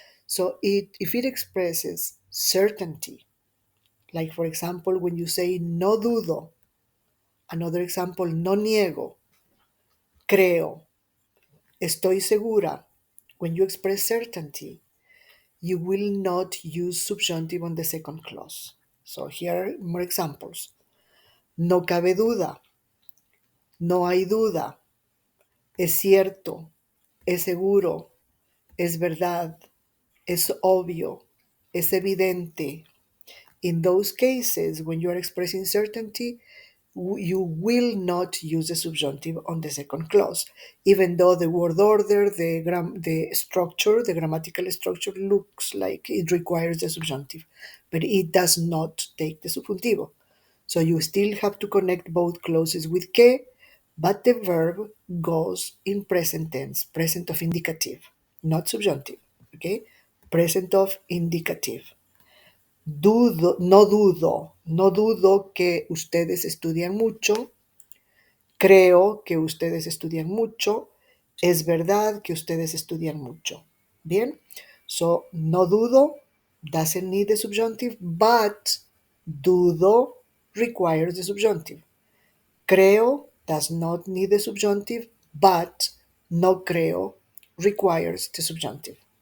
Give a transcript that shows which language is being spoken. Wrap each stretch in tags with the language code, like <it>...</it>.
<en>So if it expresses certainty, like for example, when you say</en> <es>no dudo,</es> <en>another example,</en> <es>no niego, creo, estoy segura,</es> <en>when you express certainty, you will not use subjunctive on the second clause. So here are more examples.</en> <es>No cabe duda, no hay duda, es cierto, es seguro, es verdad, es obvio, es evidente.</es> <en>In those cases, when you are expressing certainty, you will not use the subjunctive on the second clause, even though the word order, the structure, the grammatical structure looks like it requires the subjunctive, but it does not take the subjuntivo. So you still have to connect both clauses with que, but the verb goes in present tense, present of indicative, not subjunctive. Okay, present of indicative.</en> <es>No dudo que ustedes estudian mucho, creo que ustedes estudian mucho, es verdad que ustedes estudian mucho.</es> <en>Bien, so</en> <es>no dudo</es> <en>doesn't need the subjunctive, but dudo requires the subjunctive. Creo does not need the subjunctive, but</en> <es>no creo</es> <en>requires the subjunctive.</en>